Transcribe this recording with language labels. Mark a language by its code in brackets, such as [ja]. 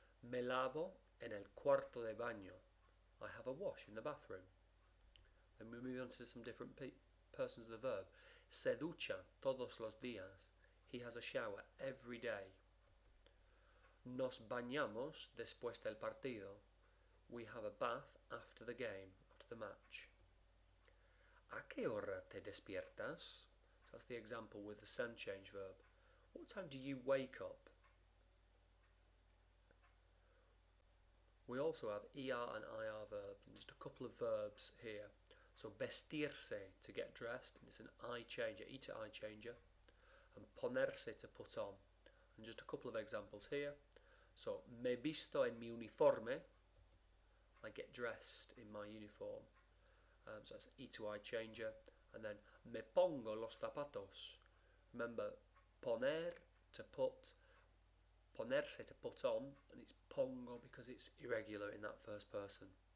[es] Me lavo en el cuarto de baño. [en] I have a wash in the bathroom. Then we move on to some different persons of the verb. [es] Se ducha todos los días. [en] He has a shower every day. [es] Nos bañamos después del partido. [en] We have a bath after the game, after the match. [es] ¿A qué hora te despiertas? [en] So that's the example with the stem change verb. What time do you wake up? We also have ER and IR verbs, and just a couple of verbs here. So vestirse, to get dressed, and it's an I changer, E to I changer. And ponerse, to put on. And just a couple of examples here. [es] So, me visto en mi uniforme. [en] I get dressed in my uniform. So that's E to I changer. And then, [es] me pongo los zapatos. [en] Remember, poner, to put. Ponerse, to put on. And it's pongo because it's irregular in that first person.